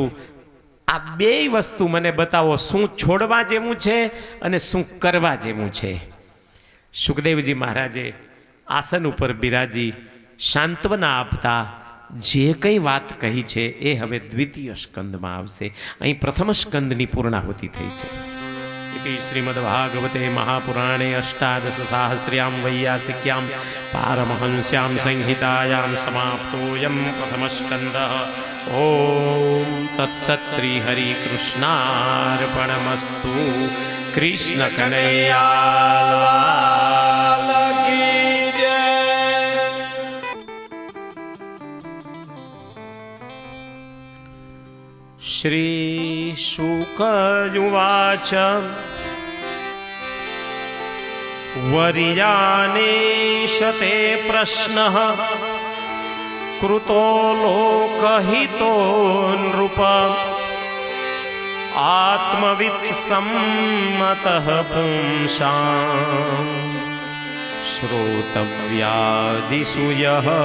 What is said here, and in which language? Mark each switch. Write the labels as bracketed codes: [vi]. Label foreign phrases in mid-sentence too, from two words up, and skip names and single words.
[gu] આ 2 વસ્તુ મને બતાવો, શું છોડવા જેવું છે અને શું કરવા જેવું છે. સુખદેવજી મહારાજે આસન ઉપર બિરાજી સાંત્વના આપતા જે કંઈ વાત કહી છે એ હવે દ્વિતીય સ્કંદમાં આવશે. અહીં પ્રથમ સ્કંદની પૂર્ણાહુતિ થઈ છે. [sa] इति श्रीमद्भागवते महापुराणे अष्टादशसाहस्र्यां वैयासिक्यां पारमहंस्यां संहितायां समाप्तोऽयं प्रथमस्कन्धः. ॐ तत्सत् श्रीहरिकृष्णार्पणमस्तु. [hi] કૃષ્ણ કનૈયા लाल की जय. [sa] શ્રી શુક ઉવાચ વર્યાનેશતે પ્રશ્નઃ કૃતો લોકહિતો નૃપ આત્મવિત્ સંમતઃ પુંસાં શ્રોતવ્યાદિષુ યઃ